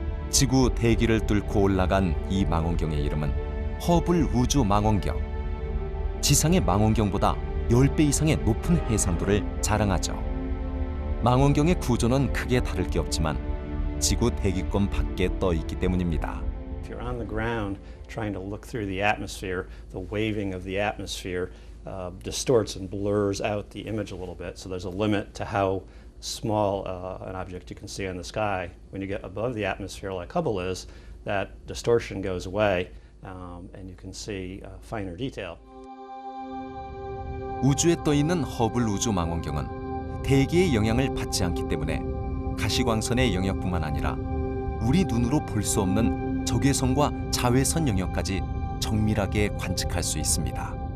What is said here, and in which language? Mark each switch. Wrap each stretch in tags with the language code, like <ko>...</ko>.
<ko>지구 대기를 뚫고 올라간 이 망원경의 이름은 허블 우주 망원경. 지상의 망원경보다 10배 이상의 높은 해상도를 자랑하죠. 망원경의 구조는 크게 다를 게 없지만 지구 대기권 밖에 떠 있기 때문입니다.</ko> <en>If you're on the ground trying to look through the atmosphere, the waving of the atmosphere distorts and blurs out the image a little bit. So there's a limit to how small an object you can see in the sky. When you get above the atmosphere like Hubble is, that distortion goes away and you can see finer detail.</en> <ko>우주에 떠 있는 허블 우주 망원경은 대기의 영향을 받지 않기 때문에 가시광선의 영역뿐만 아니라 우리 눈으로 볼 수 없는 적외선과 자외선 영역까지 정밀하게 관측할 수 있습니다.</ko>